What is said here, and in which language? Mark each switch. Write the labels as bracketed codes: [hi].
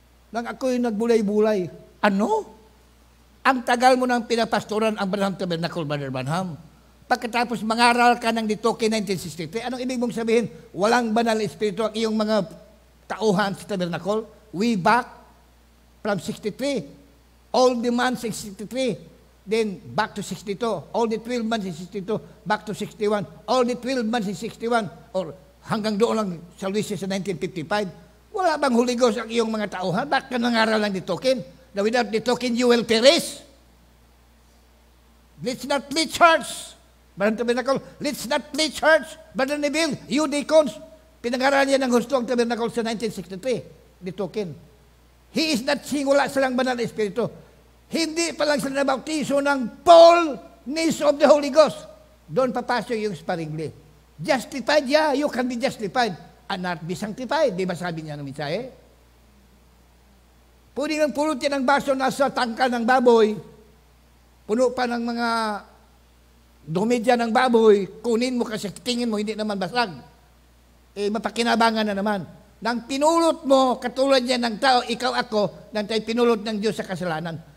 [tl] Nang ako'y nagbulay-bulay. Ano? Ang tagal mo nang pinapastoran ang Branham Tabernacle, Brother Branham. Pagkatapos mangaral ka ng the token 1963, anong ibig mong sabihin? Walang banal espiritu ang iyong mga tauhan sa Tabernacle? [en] Way back from 63. All the months in 63, then back to 62. All the 12 months in 62, back to 61. All the 12 months in 61, or [tl] hanggang doon lang sa Luisa sa 1955. Wala bang Holy Ghost ang iyong mga tauhan? Bakit ka nangaral ng the token? [en] That without the token, you will perish. Let's not play church. Brother Tabernacle, let's not play church. [tl] Brother Neville, you deacons, pinangaral niya ng gusto ang Tabernacle sa 1963. [en] The token. He is not saying [tl] wala silang banal na espiritu. Hindi pa lang sila nabautiso ng [en] fullness of the Holy Ghost. [tl] Doon papasok yung sparingly. [en] Justified, yeah, you can be justified and not be sanctified. [tl] Di ba sabi niya ng mensahe? Pwede nang pulot yan ng baso nasa tangka ng baboy, puno pa ng mga dumi dyan ng baboy, kunin mo kasi tingin mo, hindi naman basag. Mapakinabangan na naman. Nang pinulot mo, katulad yan ng tao, ikaw ako, nang tayo pinulot ng Diyos sa kasalanan.